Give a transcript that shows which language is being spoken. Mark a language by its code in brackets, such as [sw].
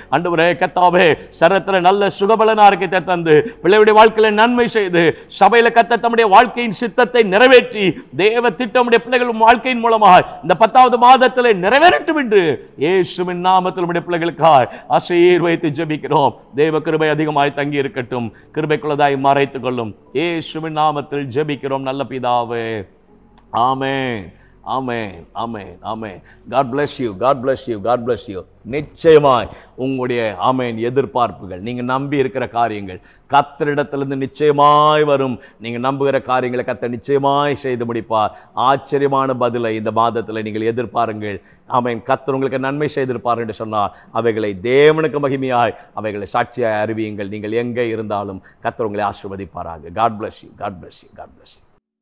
[ta] ஆண்டவரே கர்த்தாவே, சரீரத்தில் நல்ல சுகபலனா இருக்கத்தை தந்து பிள்ளைகளுடைய வாழ்க்கையில நன்மை செய்து சபையில கர்த்தர் தம்முடைய வாழ்க்கையின் சித்தத்தை நிறைவேற்றி தேவ திட்டம் உம்முடைய பிள்ளைகள் வாழ்க்கையின் மூலமாக இந்த 10வது மாதத்திலே நிறைவேறட்டும் என்று இயேசுவின் நாமத்தில் உம்முடைய பிள்ளைகளுக்காய் ஆசீர்வதித்து ஜெபிக்கிறோம். தேவ கிருபை அதிகமாய் தங்கி இருக்கட்டும், கிருபைக்குள்ளதாய் மறைத்துக் கொள்ளும். இயேசுவின் நாமத்தில் ஜெபிக்கிறோம் நல்ல பிதாவே. ஆமென், ஆமென், ஆமென், ஆமென். [en] God bless you, God bless you, God bless you. [ta] நிச்சயமாய் உங்களுடைய ஆமென் எதிர்பார்ப்புகள், நீங்க நம்பி இருக்கிற காரியங்கள் கர்த்தரிடத்திலிருந்து நிச்சயமாய் வரும். நீங்க நம்புகிற காரியங்களை கர்த்தர் நிச்சயமாய் செய்து முடிப்பார். ஆச்சரியமான பதிலை இந்த மாதத்தில் நீங்கள் எதிர்பாருங்கள். ஆமென். கர்த்தர் உங்களுக்கு நன்மை செய்திருப்பார் என்று சொன்னார். அவைகளை தேவனுக்கு மகிமையாய் அவைகளை சாட்சியாய் அறிவியுங்கள். நீங்கள் எங்கே இருந்தாலும் கர்த்தர் உங்களை ஆசீர்வதிப்பாராக. [en] God bless you, God bless you, God bless you.